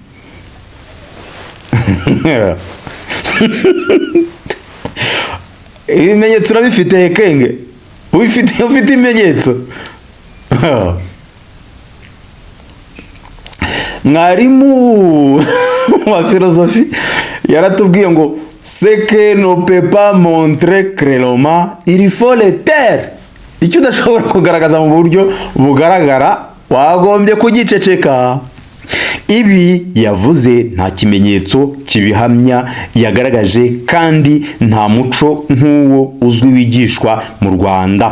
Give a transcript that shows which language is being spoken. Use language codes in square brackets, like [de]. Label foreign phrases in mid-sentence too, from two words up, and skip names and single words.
[rw] Ibimenyetso urabifite Ekenge? Ufite ibimenyetso? Mwarimu wa filozofi yaratubwiye ngo [fr] ce que ne peut pas montrer clairement il faut le taire. [rw] Icyo udashobora kugaragaza mu buryo bugaragara wagombye kugiceceka. Ibi yavuze nta kimenyetso kibihamya yagaragaje kandi nta muco nk'uwo uzwi wigishwa mu Rwanda.